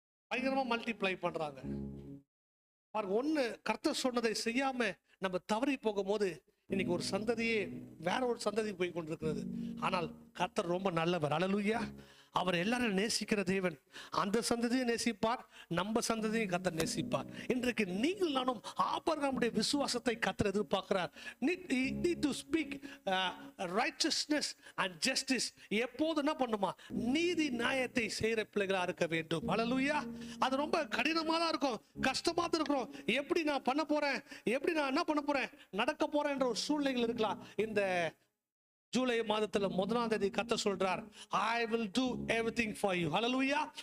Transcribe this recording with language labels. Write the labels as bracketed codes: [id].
[ta] பயங்கரமா மல்டிப்ளை பண்றாங்க. பாருங்க, ஒண்ணு கர்த்தர் சொன்னதை செய்யாம நம்ம தவறி போகும் போது இன்னைக்கு ஒரு சந்ததியே வேற ஒரு சந்ததி போய் கொண்டிருக்கிறது. ஆனால் கர்த்தர் ரொம்ப நல்லவர். அல்லேலூயா. அவர் எல்லாரும் நேசிக்கிற தேவன். அந்த சந்ததியை நேசிப்பார், நம்ம சந்ததியை கர்த்தர் நேசிப்பார். இன்றைக்கு நீங்கள் நானும் ஆபிரகாமுடைய விசுவாசத்தை கர்த்தர் எதிர்பார்க்கிறார். [en] need to speak righteousness and justice. [ta] எப்போது என்ன பண்ணுமா? நீதி நியாயத்தை செய்கிற பிள்ளைகளா இருக்க வேண்டும். அல்லேலூயா. அது ரொம்ப கடினமா தான் இருக்கும், கஷ்டமா தான் இருக்கும். எப்படி நான் பண்ண போறேன், எப்படி நான் என்ன பண்ண போறேன், நடக்க போறேன் என்ற ஒரு சூழ்நிலைகள் இருக்கலாம். இந்த ஜூலை மாதத்துல 1ஆம் தேதி கர்த்தர் சொல்றார், [en] I will do everything for you. [ta] Hallelujah.